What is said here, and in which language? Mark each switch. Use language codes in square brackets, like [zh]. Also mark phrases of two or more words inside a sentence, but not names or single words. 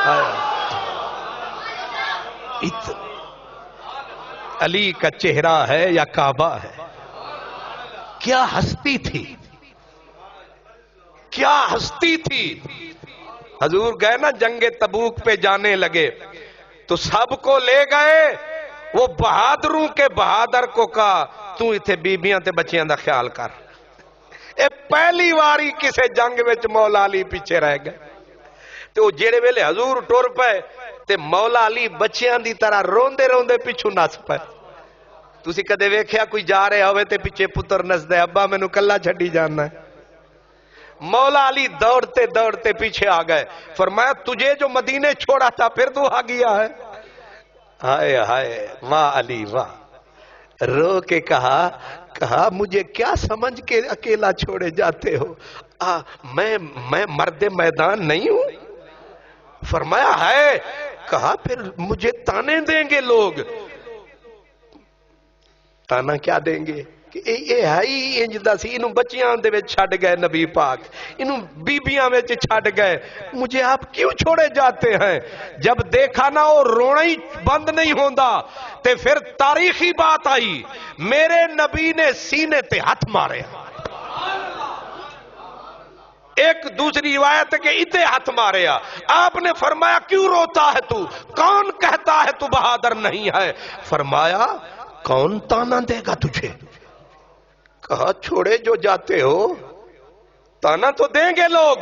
[ur] علی کا چہرہ ہے یا کعبہ ہے؟ کیا ہستی تھی، کیا ہستی تھی. حضور گئے نا جنگ تبوک پہ جانے لگے تو سب کو لے گئے، وہ بہادروں کے بہادر کو کہا تو [pa] اتھے بیبیاں تے بچیاں دا خیال کر. اے پہلی واری کسے جنگ وچ مولا علی پیچھے رہ گئے. تو جیڑے ویلے حضور ٹر پے تے مولا علی بچیاں دی طرح روندے روندے پیچھو نس پے. تسی کدے ویکھیا کوئی جا رہے ہوئے تے پیچھے پتر نسدے ابا مینوں کلا چھڈی جانا ہے؟ [ur] مولا علی دوڑتے دوڑتے پیچھے آ گئے، فرمایا تجھے جو مدینے چھوڑا تھا پھر تو آ گیا ہے. ہائے ہائے واہ علی واہ. رو کے کہا مجھے کیا سمجھ کے اکیلا چھوڑے جاتے ہو؟ میں مرد میدان نہیں ہوں؟ فرمایا ہے. کہا پھر مجھے تانے دیں گے لوگ. تانا کیا دیں گے کہ [pa] اے ہائی انجدہ سی، انہوں بچیاں دے وچ چھڑ گئے نبی پاک، انہوں بیبیاں وچ چھڑ گئے، [ur] مجھے آپ کیوں چھوڑے جاتے ہیں؟ جب دیکھا نا وہ رونا ہی بند نہیں ہوندا تے پھر تاریخی بات آئی، میرے نبی نے سینے تے ہاتھ مارے. ایک دوسری روایت ہے کہ اتنے ہاتھ مارے. آپ نے فرمایا کیوں روتا ہے تو؟ کون کہتا ہے تو بہادر نہیں ہے؟ فرمایا کون تانا دے گا تجھے؟ کہا چھوڑے جو جاتے ہو تانا تو دیں گے لوگ.